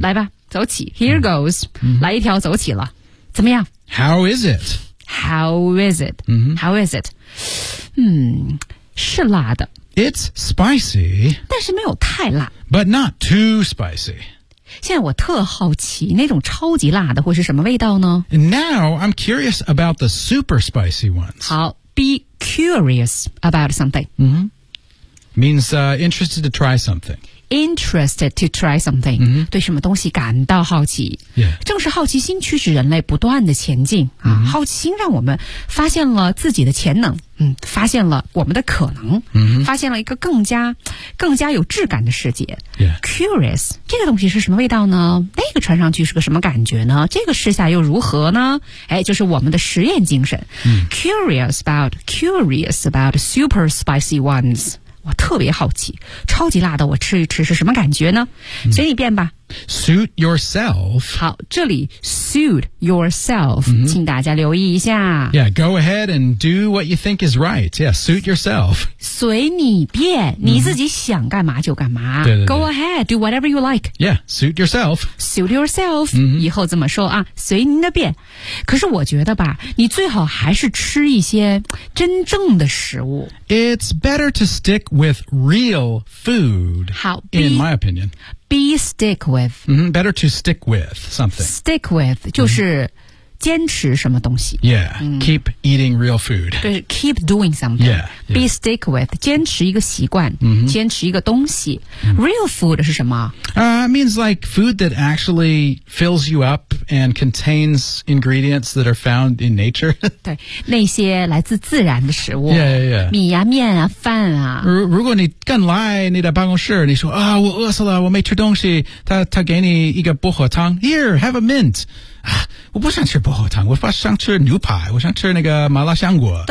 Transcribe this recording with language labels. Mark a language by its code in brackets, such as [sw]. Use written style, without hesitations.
[zh] 来吧走起 [en] Here goes、 [zh] 来一条走起了怎么样 [en] How is it? How is it?、How is it? [zh] 是辣的。 [en] It's spicy. [zh] 但是没有太辣。 [en] But not too spicy. [zh] 现在我特好奇那种超级辣的会是什么味道呢? [en] Now I'm curious about the super spicy ones. 好 be curious about something.、 Means、interested to try something. Interested to try something、 [zh] 对什么东西感到好奇、正是好奇心驱使人类不断的前进、好奇心让我们发现了自己的潜能、发现了我们的可能、发现了一个更加有质感的世界、Curious 这个东西是什么味道呢那个穿上去是个什么感觉呢这个试下又如何呢哎，就是我们的实验精神、 [en] Curious about super spicy ones [zh] 我特别好奇超级辣的我吃一吃是什么感觉呢随你便吧 [en] Suit yourself [zh] 好这里 [en] Suit yourself、 [zh] 请大家留意一下 [en] Yeah, go ahead and do what you think is right Yeah, suit yourself [zh] 随你便你自己想干嘛就干嘛、对对对 [en] Go ahead, do whatever you like Yeah, suit yourself Suit yourself、 [zh] 以后这么说啊随您的便可是我觉得吧你最好还是吃一些真正的食物 [en] It's better to stickwith real food in my opinion be stick with better to stick with something [zh] stick with 就是坚持什么东西 [en] Yeah,、keep eating real food 对 keep doing something yeah, yeah. Be stick with [zh] 坚持一个习惯、 mm-hmm. 坚持一个东西、mm-hmm. Real food 是什么 [en] It means like food that actually fills you up And contains ingredients that are found in nature [zh] 对那些来自自然的食物 [en] Yeah, yeah [zh] 米呀、啊、面啊饭啊如果你刚来你的办公室你说啊、oh, 我饿死了我没吃东西他给你一个薄荷汤 [en] Here, have a mint [zh] 我不想吃薄荷汤我想吃牛排我想吃那个麻辣香果